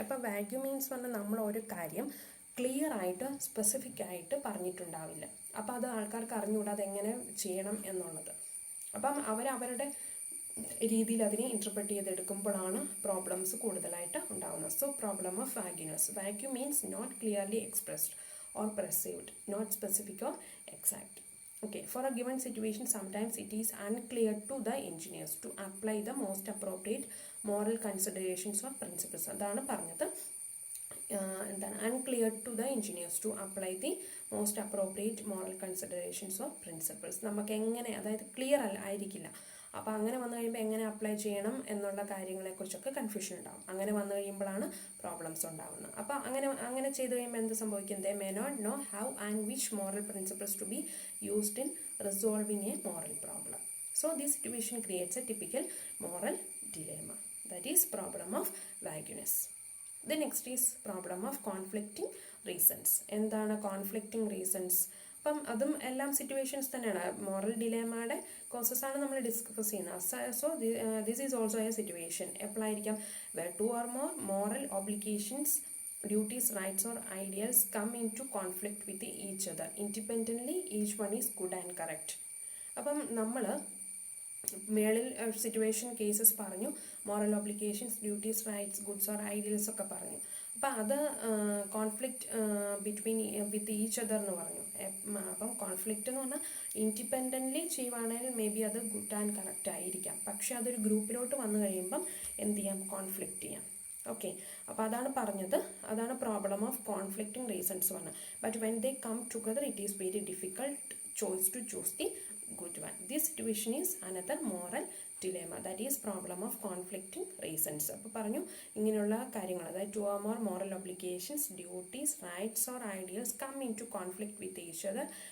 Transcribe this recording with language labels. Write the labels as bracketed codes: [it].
[ml] അപ്പം wagyu means പറഞ്ഞാൽ നമ്മൾ ഒരു കാര്യം ക്ലിയർ ആയിട്ട് സ്പെസിഫിക് ആയിട്ട് പറഞ്ഞിട്ടുണ്ടാവില്ല. അപ്പം അത് ആൾക്കാർക്ക് അറിഞ്ഞുകൂടാ അതെങ്ങനെ ചെയ്യണം എന്നുള്ളത്. അപ്പം അവരവരുടെ രീതിയിൽ അതിനെ ഇൻ്റർപ്രറ്റ് ചെയ്തെടുക്കുമ്പോഴാണ് പ്രോബ്ലംസ് കൂടുതലായിട്ട് ഉണ്ടാകുന്നത്. [en] So problem of vagueness. Vague means not clearly expressed or perceived, not specific or exact. Okay, for a given situation, sometimes it is unclear to the engineers to apply the most appropriate moral considerations or principles. [ml] അതാണ് പറഞ്ഞത്. എന്താണ്? [en] unclear to the engineers to apply the most appropriate moral considerations or principles. [ml] നമുക്ക് എങ്ങനെ, അതായത് clear ആയിരിക്കില്ല. അപ്പോൾ അങ്ങനെ വന്നു കഴിയുമ്പോൾ എങ്ങനെ അപ്ലൈ ചെയ്യണം എന്നുള്ള കാര്യങ്ങളെക്കുറിച്ചൊക്കെ കൺഫ്യൂഷൻ ഉണ്ടാകും. അങ്ങനെ വന്നു കഴിയുമ്പോഴാണ് പ്രോബ്ലംസ് ഉണ്ടാകുന്നത്. അപ്പോൾ അങ്ങനെ ചെയ്ത് കഴിയുമ്പോൾ എന്ത് സംഭവിക്കും? [en] They may not know how and which moral principles to be used in resolving a moral problem. So this situation creates a typical moral dilemma. That is problem of vagueness. The next is problem of conflicting reasons. എന്താണ് conflicting reasons? [ml] അപ്പം അതും എല്ലാം situations തന്നെയാണ്. Moral ഡിലേമയുടെ causes ആണ് നമ്മൾ discuss ചെയ്യുന്നത്. [en] So this is also a situation. എപ്പോഴായിരിക്കാം? where two or more moral obligations, duties, rights or ideals come into conflict with each other. Independently, each one is good and correct. [ml] അപ്പം നമ്മൾ മേളിൽ situation cases പറഞ്ഞു, moral obligations, duties, rights, goods or ideals ഒക്കെ പറഞ്ഞു. അപ്പം അത് [en] conflict between with each other [ml] എന്ന് പറഞ്ഞു. അപ്പം കോൺഫ്ലിക്റ്റ് എന്ന് പറഞ്ഞാൽ ഇൻഡിപെൻഡൻ്റ്ലി ചെയ്യുവാണെങ്കിൽ മേ ബി അത് ഗുഡ് ആൻഡ് കറക്റ്റ് ആയിരിക്കാം. പക്ഷെ അതൊരു ഗ്രൂപ്പിലോട്ട് വന്നു കഴിയുമ്പം എന്ത് ചെയ്യാം? കോൺഫ്ലിക്റ്റ് ചെയ്യാം. ഓക്കെ, അപ്പോൾ അതാണ് പറഞ്ഞത്. അതാണ് പ്രോബ്ലം ഓഫ് കോൺഫ്ലിക്റ്റിംഗ് റീസൺസ് പറഞ്ഞത്. [en] But when they come together it is very difficult choice to choose the good one. This situation is another moral dilemma, that is problem of conflicting reasons. [ml] അപ്പോൾ പറഞ്ഞു ഇങ്ങനെയുള്ള കാര്യങ്ങൾ, അതായത് [en] two or more moral obligations, duties, rights or ideals come into conflict with each other.